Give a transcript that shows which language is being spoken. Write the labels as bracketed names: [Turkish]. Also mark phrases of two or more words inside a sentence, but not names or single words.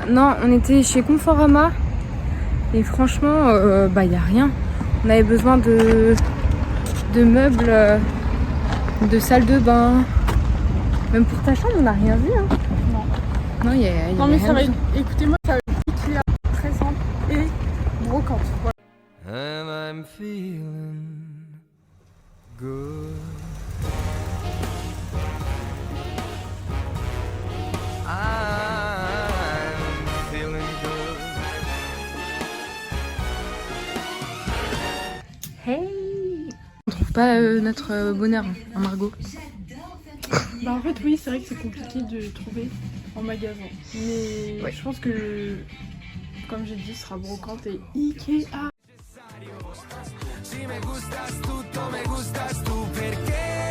[French] Non, on était chez Conforama. Et franchement, bah y a rien. On avait besoin de meubles, de salle de bain. Même pour ta chambre, on n'a rien vu. Hein. Non. Non, y a Non, mais rien ça va du être. tout. Écoutez-moi, ça va être Ikea, très simple et brocante. Voilà. [English] And I'm feeling good. I'm feeling good. Hey! [French] On trouve pas notre bonheur, hein, Margot. Bah, en fait, oui, c'est vrai que c'est compliqué de trouver en magasin. Mais Ouais. je pense que, comme j'ai dit, ce sera brocante et Ikea. [Spanish] Si me gustas tutto, me gustas tu perché